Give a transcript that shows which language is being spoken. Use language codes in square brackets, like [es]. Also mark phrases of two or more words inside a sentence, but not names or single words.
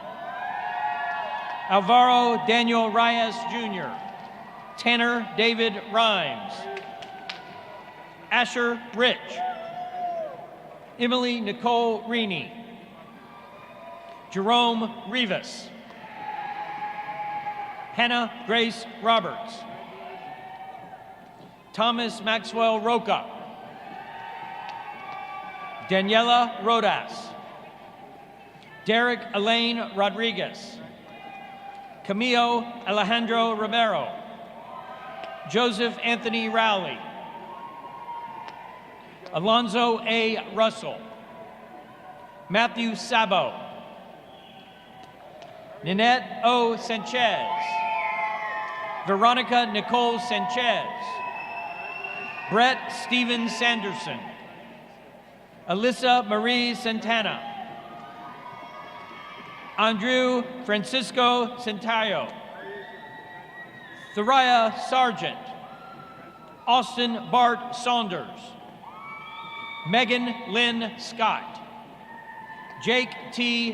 [en] Alvaro Daniel Reyes Jr., Tanner David Rhymes, Asher Rich, Emily Nicole Reaney, Jerome Rivas, Hannah Grace Roberts, Thomas Maxwell Roca, Daniela Rodas, Derek Elaine Rodriguez, Camilo Alejandro Romero, Joseph Anthony Rowley, Alonzo A. Russell, Matthew Sabo, Ninette O. Sanchez, Veronica Nicole Sanchez, Brett Stephen Sanderson, Alyssa Marie Santana, Andrew Francisco Centayo, Thariah Sargent, Austin Bart Saunders, Megan Lynn Scott, Jake T.